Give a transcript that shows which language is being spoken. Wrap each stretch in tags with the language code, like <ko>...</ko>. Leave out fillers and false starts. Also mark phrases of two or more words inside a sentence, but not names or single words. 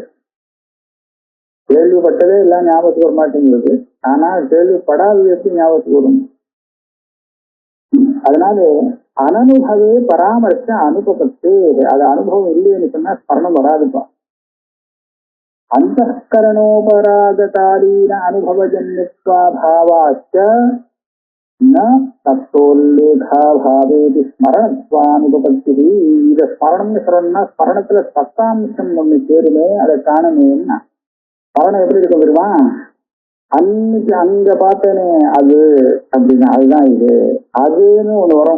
<ta>கேள்விப்பட்டதே எல்லாம் ஞாபகத்துக்கு வர மாட்டேங்கிறது. ஆனா கேள்விப்படாத எப்படி ஞாபகத்துக்கு வரும்? அதனால அனனுபவே பராமரிச்ச அனுபவத்து. அது அனுபவம் இல்லைன்னு சொன்னா ஸ்மரணம் வராதுப்பா.</ta> <sa>अन्तःकरणोपरागकालीन अनुभवजन्यत्वाभावाश्च न तत्तोल्लेखाभावेति स्मरणत्वानुपपत्ति.</sa> <ta>இத ஸ்மரணம்னு சொல்லணும்னா ஸ்மரணத்துல சத்தாம்சம் ஒண்ணு சேருமே, அதை காணமேன்னா ஸ்மரணம் எப்படி இருக்க தெரியுமா? அன்னைக்கு அங்க பார்த்தேனே அது அப்படின்னா அதுதான் இது, அதுன்னு ஒண்ணு வரும்.</ta>